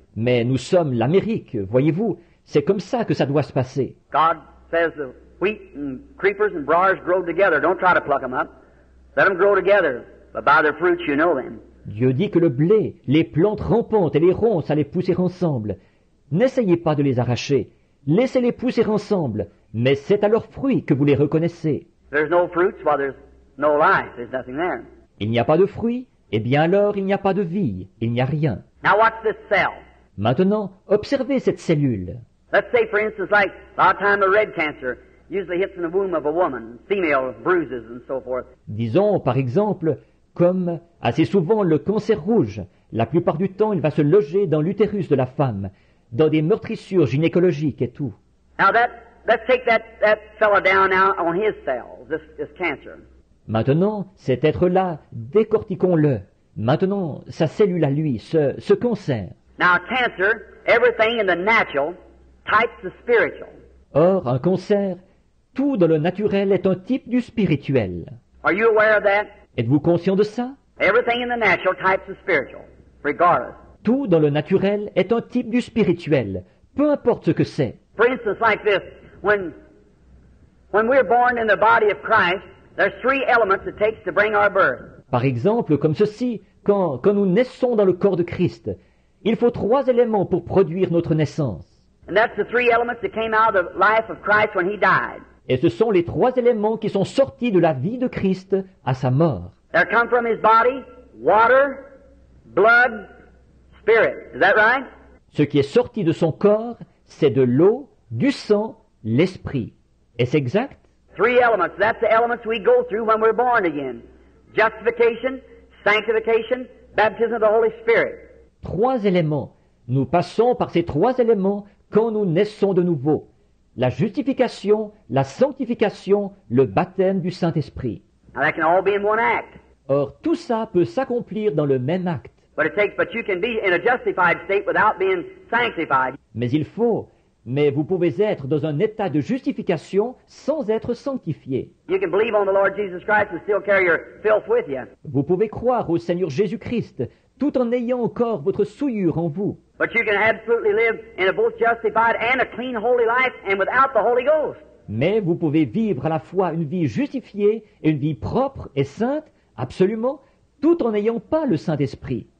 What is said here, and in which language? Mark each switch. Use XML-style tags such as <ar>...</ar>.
<fr>Mais nous sommes l'Amérique, voyez-vous. C'est comme ça que ça doit se passer.</fr> <en>God says the wheat and creepers and briars grow together. Don't try to pluck them up. Let them grow together. But by their fruits you know them.</en> <fr>Dieu dit que le blé, les plantes rampantes et les ronces allaient pousser ensemble. N'essayez pas de les arracher. Laissez-les pousser ensemble. Mais c'est à leurs fruits que vous les reconnaissez.</fr> <en>There's no fruits, well, there's no life. There's nothing there.</en> <fr>Il n'y a pas de fruits, eh bien alors il n'y a pas de vie. Il n'y a rien.</fr> <en>Now watch this cell.</en> <fr>Maintenant, observez cette cellule.</fr> <en>Let's say, for instance, like a lot of time the red cancer usually hits in the womb of a woman, female bruises and so forth.</en> <fr>Disons, par exemple, comme assez souvent le cancer rouge. La plupart du temps, il va se loger dans l'utérus de la femme, dans des meurtrissures gynécologiques et tout.</fr> <en>Now let's take that fella down now on his cells, this cancer.</en> <fr>Maintenant, cet être-là, décortiquons-le. Maintenant, sa cellule à lui, ce cancer.</fr> <en>Now cancer, everything in the natural types the spiritual.</en> <fr>Or, un cancer, tout dans le naturel est un type du spirituel.</fr> <en>Are you aware of that?</en> <fr>Êtes-vous conscient de ça?</fr> <en>Everything in the natural types the spiritual, regardless.</en> <fr>Tout dans le naturel est un type du spirituel, peu importe ce que c'est.</fr> <en>For instance, like this, when we're born in the body of Christ, there's three elements it takes to bring our birth.</en> <fr>Par exemple, comme ceci, quand nous naissons dans le corps de Christ, il faut 3 éléments pour produire notre naissance.</fr> <en>And that's the three elements that came out of the life of Christ when he died.</en> <fr>Et ce sont les 3 éléments qui sont sortis de la vie de Christ à sa mort.</fr> <en>There come from his body water, blood, spirit. Is that right?</en> <fr>Ce qui est sorti de son corps, c'est de l'eau, du sang, l'esprit. Est-ce exact?</fr> <en>Three elements. That's the elements we go through when we're born again. Justification, sanctification, baptism of the Holy Spirit.</en> <fr>3 éléments. Nous passons par ces 3 éléments quand nous naissons de nouveau. La justification, la sanctification, le baptême du Saint-Esprit.</fr> <en>Now that can all be in one act.</en> <fr>Or, tout ça peut s'accomplir dans le même acte.</fr> <en>But you can be in a justified state without being sanctified.</en> <fr>Mais vous pouvez être dans un état de justification sans être sanctifié.</fr> <en>You can believe on the Lord Jesus Christ and still carry your filth with you.</en> <fr>Vous pouvez croire au Seigneur Jésus-Christ tout en ayant encore votre souillure en vous.</fr> <en>But you can absolutely live in a both justified and a clean holy life and without the Holy Ghost.</en> <fr>Mais vous pouvez vivre à la fois une vie justifiée et une vie propre et sainte, absolument, tout en n'ayant pas le Saint-Esprit.</fr>